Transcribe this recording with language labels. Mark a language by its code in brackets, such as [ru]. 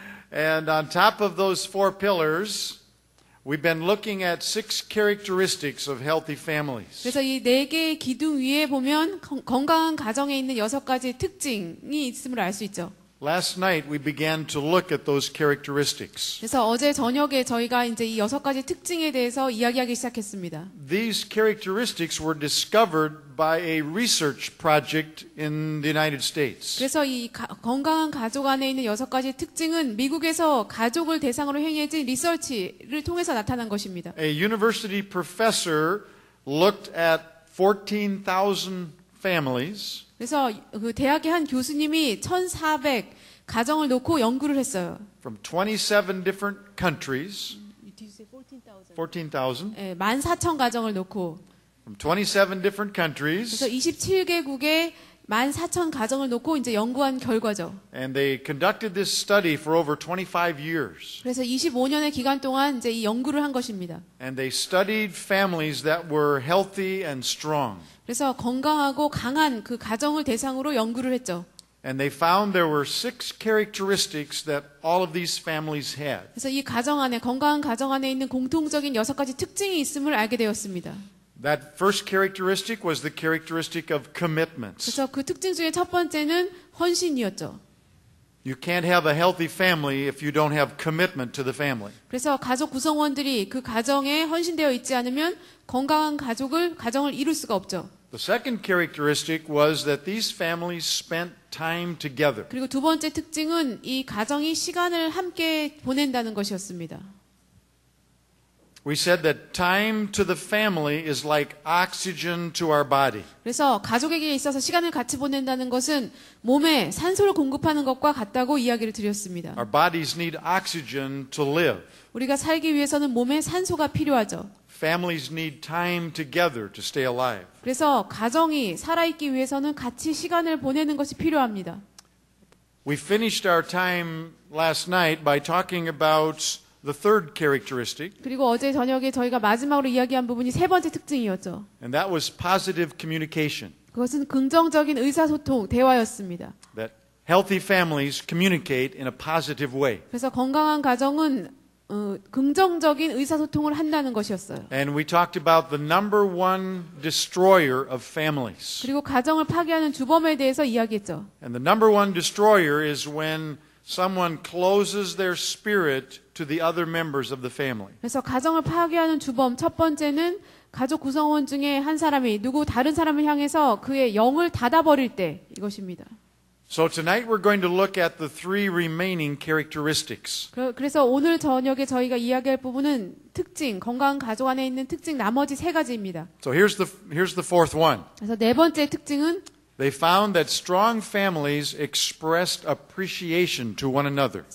[en] And on top of those four pillars, we've been looking at 6 characteristics of healthy families. [ko] 그래서 이 네 개의 기둥 위에 보면 건강한 가정에 있는 6가지 특징이 있음을 알 수 있죠. [en] Last night we began to look at those characteristics. [ko] 그래서 어제 저녁에 저희가 이제 이 6가지 특징에 대해서 이야기하기 시작했습니다. [en] These characteristics were discovered by a research project in the United States. [ko] 그래서 이 건강한 가족 안에 있는 6가지 특징은 미국에서 가족을 대상으로 행해진 리서치를 통해서 나타난 것입니다. [en] A university professor looked at 14,000 families. [ko] 그래서 그 대학의 한 교수님이 1,400 가정을 놓고 연구를 했어요. [en] From 27 different countries. 14,000. [ko] 예, 14,000 가정을 놓고 [en] From 27 different countries. [ko] 그래서 27개국의 14,000 가정을 놓고 이제 연구한 결과죠. [en] And they conducted this study for over 25 years. [ko] 그래서 25년의 기간 동안 이제 이 연구를 한 것입니다. [en] And they studied families that were healthy and strong. [ko] 그래서 건강하고 강한 그 가정을 대상으로 연구를 했죠. [en] And they found there were 6 characteristics that all of these families had. [ko] 그래서 이 가정 안에 건강한 가정 안에 있는 공통적인 6가지 특징이 있음을 알게 되었습니다. [en] That first characteristic was the characteristic of commitments. [ko] 그래서 그 특징 중에 첫 번째는 헌신이었죠. [en] You can't have a healthy family if you don't have commitment to the family. [ko] 그래서 가족 구성원들이 그 가정에 헌신되어 있지 않으면 건강한 가정을 이룰 수가 없죠. [en] The second characteristic was that these families spent time together. [ko] 그리고 두 번째 특징은 이 가정이 시간을 함께 보낸다는 것이었습니다. [en] We said that time to the family is like oxygen to our body. [ko] 그래서 가족에게 있어서 시간을 같이 보낸다는 것은 몸에 산소를 공급하는 것과 같다고 이야기를 드렸습니다. [en] Our bodies need oxygen to live. [ko] 우리가 살기 위해서는 몸에 산소가 필요하죠. [en] Families need time together to stay alive. [ko] 그래서 가정이 살아있기 위해서는 같이 시간을 보내는 것이 필요합니다. [en] We finished our time last night by talking about the third characteristic, [ko] 그리고 어제 저녁에 저희가 마지막으로 이야기한 부분이 세 번째 특징이었죠. [en] and that was positive communication. [ko] 그것은 긍정적인 의사소통, 대화였습니다. [en] That healthy families communicate in a positive way. [ko] 그래서 건강한 가정은 긍정적인 의사소통을 한다는 것이었어요. [en] And we talked about the number one destroyer of families. [ko] 그리고 가정을 파괴하는 주범에 대해서 이야기했죠. [en] And the number one destroyer is when someone closes their spirit to the other members of the family. [ko] 그래서 가정을 파괴하는 주범 첫 번째는 가족 구성원 중에 한 사람이 다른 사람을 향해서 그의 영을 닫아버릴 때 이것입니다. [en] So tonight we're going to look at the three remaining characteristics. [ko] 그래서 오늘 저녁에 저희가 이야기할 부분은 특징, 건강한 가족 안에 있는 특징 나머지 세 가지입니다. [en] So here's the fourth one. [ko] 그래서 네 번째 특징은 [en] They found that strong families expressed appreciation to one another.